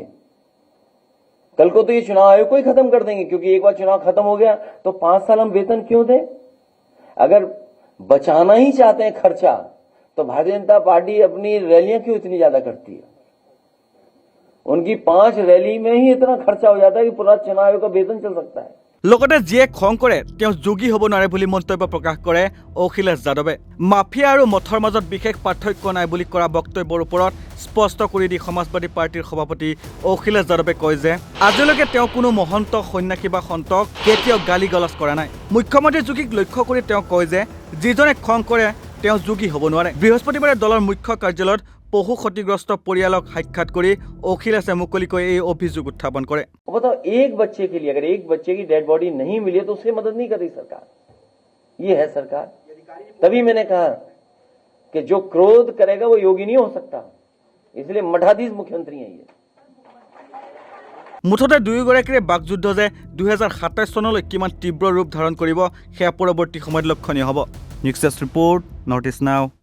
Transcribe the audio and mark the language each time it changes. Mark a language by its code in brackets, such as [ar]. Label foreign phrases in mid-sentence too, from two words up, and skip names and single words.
[hi] कल को तो ये चुनाव आयोग को ही खत्म कर देंगे, क्योंकि एक बार चुनाव खत्म हो गया तो 5 साल हम वेतन क्यों दें? अगर बचाना ही चाहते हैं खर्चा तो भारतीय जनता पार्टी अपनी रैलियां क्यों इतनी ज्यादा करती है? उनकी 5 रैली में ही इतना खर्चा हो जाता है कि पूरा चुनाव आयोग का वेतन चल सकता है। [as] লগতে যিয়ে খং কৰে তেওঁ যোগী হ'ব নোৱাৰে বুলি মন্তব্য প্ৰকাশ কৰে অখিলেশ যাদৱে। মাফিয়া আৰু মঠৰ মাজত বিশেষ পাৰ্থক্য নাই বুলি কৰা বক্তব্যৰ ওপৰত স্পষ্ট কৰি দি সমাজবাদী পাৰ্টিৰ সভাপতি অখিলেশ যাদৱে কয় যে আজিলৈকে তেওঁ কোনো মহন্ত সন্যাসী বা সন্তক কেতিয়াও গালি গালাজ কৰা নাই। মুখ্যমন্ত্ৰী যোগীক লক্ষ্য কৰি তেওঁ কয় যে যিজনে খং কৰে তেওঁ যোগী হ'ব নোৱাৰে। বৃহস্পতিবাৰে দলৰ মুখ্য কাৰ্যালয়ত পশু ক্ষতিগ্ৰস্ত পৰিয়ালক সাক্ষাৎ কৰি অখিলেশে মুকলিকৈ এই অভিযোগ উত্থাপন কৰে। [hi] बताओ, एक बच्चे के लिए अगर एक बच्चे की डेड बॉडी नहीं मिली तो उसकी मदद नहीं कर रही सरकार। ये है सरकार। तभी मैंने कहा कि जो क्रोध करेगा वो योगी नहीं हो सकता, इसलिए मठाधीश मुख्यमंत्री हैं ये। [as] মুঠতে দুয়োগৰাকীৰে বাকযুদ্ধ যে 2027 চনলৈ কিমান তীব্ৰ ৰূপ ধাৰণ কৰিব সেয়া পৰৱৰ্তী সময়ত লক্ষণীয় হ'ব। [en] News report, North East Now.